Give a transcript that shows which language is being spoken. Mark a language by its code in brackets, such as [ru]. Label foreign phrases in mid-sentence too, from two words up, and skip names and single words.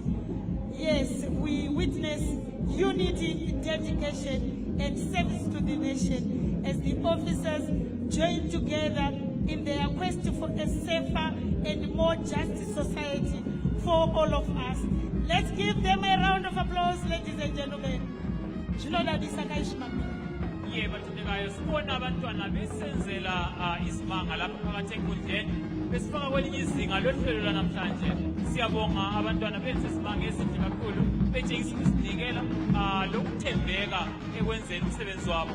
[en] Yes, we witness unity, dedication, and service to the nation as the officers join together in their quest for a safer and more just society for all of us. Let's give them a round of applause, ladies and gentlemen. [nd] Bathandekayo sibona abantwana besenzela isimanga lapha phakathi enkundleni besifaka kwelinye izinga lohlelo lwanamhlanje. Siyabonga abantwana benze isimanga esihle kakhulu betshengisa ukusinikela lokuthembeka ekwenzeni umsebenzi wabo.